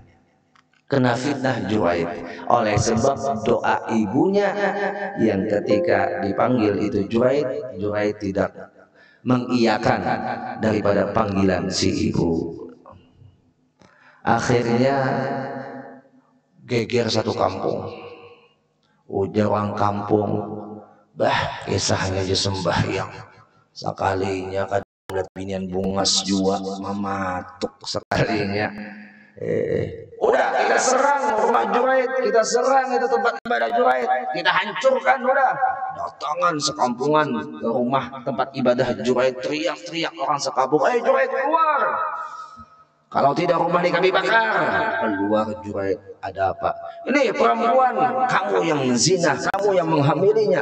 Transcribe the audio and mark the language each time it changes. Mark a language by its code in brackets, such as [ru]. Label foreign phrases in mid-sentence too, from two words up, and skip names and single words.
[id] Kena fitnah Juwaid oleh sebab doa ibunya yang ketika dipanggil itu Juwaid tidak mengiyakan daripada panggilan si ibu. Akhirnya geger satu kampung. [bjn] Ujar orang kampung, bah kisahnya aja sembahyang sekalinya kadang lihat binian bungas jua mematuk sekalinya. [id] Udah kita serang rumah Juwaid, kita serang itu tempat ibadah Juwaid, kita hancurkan. Udah datangan sekampungan ke rumah tempat ibadah Juwaid, teriak-teriak orang sekampung, Juwaid keluar, kalau tidak rumah ini kami bakar. Keluar Juwaid, ada apa? Ini perempuan, kamu yang zina, kamu yang menghamilinya.